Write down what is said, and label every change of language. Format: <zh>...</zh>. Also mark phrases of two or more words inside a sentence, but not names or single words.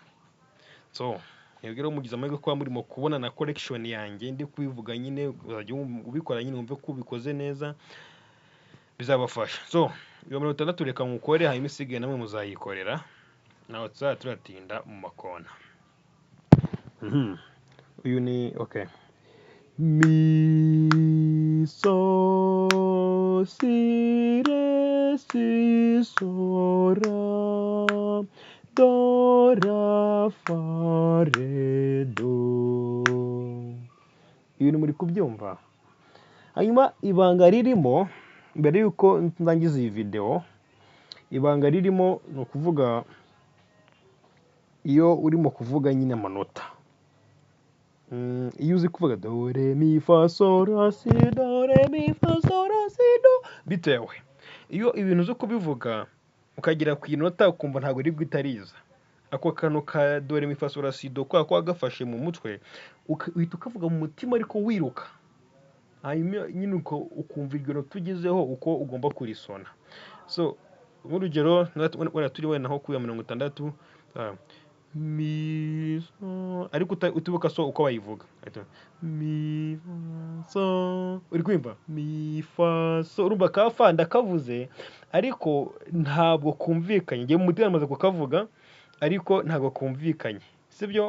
<rw>So rero mugize amahirwe kuba murimo kubona na collection yanjye ndi kubivuga nyine, uzajya ubikora nyine wumve ko ubikoze neza bizabafasha. So iyo 6 reka mukore, hanyuma isigaye namwe muzayikorera, nawe turatinda mu makona. Uyu ni okay. Mi so si re si so ra do ra fa re do. Ibi ni muri kubyumva. Hanyuma ibanga ririmo, mbere yuko ndangiza iyi video, ibanga ririmo ni ukuvuga iyo urimo kuvuga nyine amanota, iyo uzi kuvuga do re mi fa so ra si do re mi fa so ra si do, bitewe iyo ibintu uzi kubivuga ukagera ku inota ukumva ntabwo iri guitariza, ako kantu ka do re mi fa so ra si do kwa gafashe mu mutwe uhita ukavuga mu mutima ariko wiruka, hanyuma nyine ukumva iryo nota ugezeho uko ugomba kurisona. So nk'urugero wenda turi wenda nko kuya 60, mi so, ariko utibuka so uko bayivuga, mi so, uri kwimva mi fa so, urumva ka fa ndakavuze ariko ntabwo kumvikanye, ngiye mu mutima namaze kukavuga ariko ntabwo kumvikanye, sibyo?</rw>